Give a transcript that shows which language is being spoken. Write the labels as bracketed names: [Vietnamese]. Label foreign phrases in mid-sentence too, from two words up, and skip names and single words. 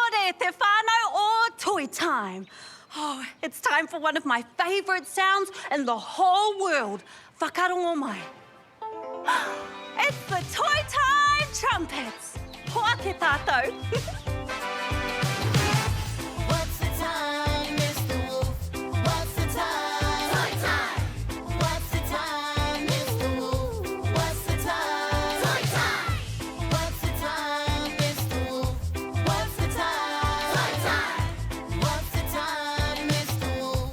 [Māori] te whānau o toy time. [English] Oh, it's time for one of my favourite sounds in the whole world. [Māori] Whakarongo mai. [English] It's the Toy Time Trumpets. [Māori] Hoa ke tātou. [English] What's the time, Mr. Wolf? What's the time? Toy time! What's the time, Mr. Wolf? What's the time? Toy time! What's the time, Mr. Wolf? What's the time? Toy time! What's the time, Mr. Wolf?